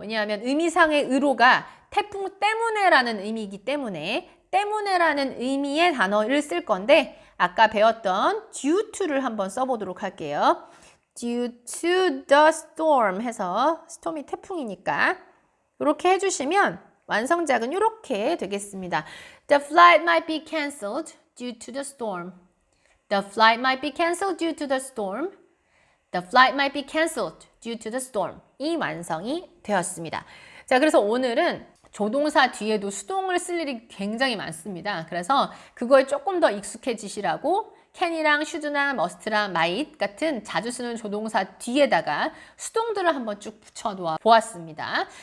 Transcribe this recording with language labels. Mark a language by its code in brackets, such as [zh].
[ko] 왜냐하면 의미상의 으로가 태풍 때문에라는 의미이기 때문에라는 의미의 단어를 쓸 건데 아까 배웠던 due to를 한번 써보도록 할게요. [en] due to the storm [ko] 해서 storm이 태풍이니까 이렇게 해주시면 완성작은 이렇게 되겠습니다. [en] The flight might be cancelled due to the storm. The flight might be cancelled due to the storm. The flight might be cancelled due to the storm. [ko] 이 완성이 되었습니다. 자, 그래서 오늘은 조동사 뒤에도 수동을 쓸 일이 굉장히 많습니다. 그래서 그거에 조금 더 익숙해지시라고 can이랑 should나 must랑 might 같은 자주 쓰는 조동사 뒤에다가 수동들을 한번 쭉 붙여놓아 보았습니다.